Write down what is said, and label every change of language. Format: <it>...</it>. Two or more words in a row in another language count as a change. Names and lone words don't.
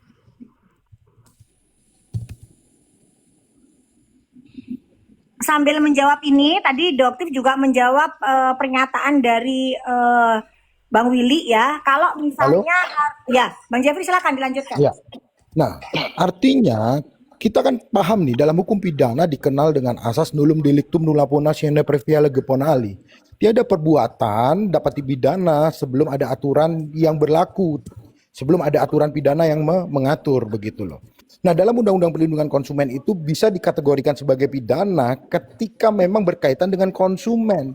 <id>Sambil menjawab ini, tadi Doktif juga menjawab pernyataan dari Bang Willy ya. Kalau misalnya, ya Bang Jeffrey silakan dilanjutkan. Ya. Nah, artinya kita kan paham nih dalam hukum pidana dikenal dengan asas</id> <la>nullum delictum nulla pona sine previa lege pona ali.</la> <id>Tiada perbuatan dapat dipidana sebelum ada aturan yang berlaku. Sebelum ada aturan pidana yang mengatur begitu loh. Nah, dalam Undang-Undang Perlindungan Konsumen itu bisa dikategorikan sebagai pidana ketika memang berkaitan dengan konsumen.</id>